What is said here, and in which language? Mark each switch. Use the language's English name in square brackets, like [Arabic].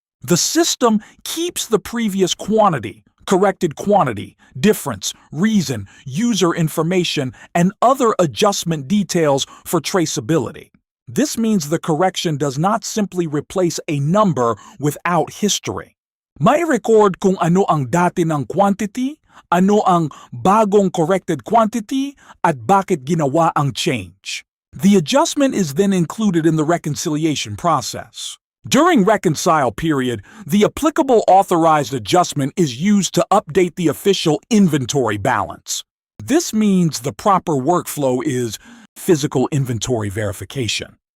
[English] The system keeps the previous quantity, corrected quantity, difference, reason, user information, and other adjustment details for traceability. This means the correction does not simply replace a number without history. [Filipino] May record kung ano ang dati ng quantity, ano ang bagong corrected quantity, at bakit ginawa ang change. [English] The adjustment is then included in the reconciliation process. During reconcile period, the applicable authorized adjustment is used to update the official inventory balance. This means the proper workflow is physical inventory verification.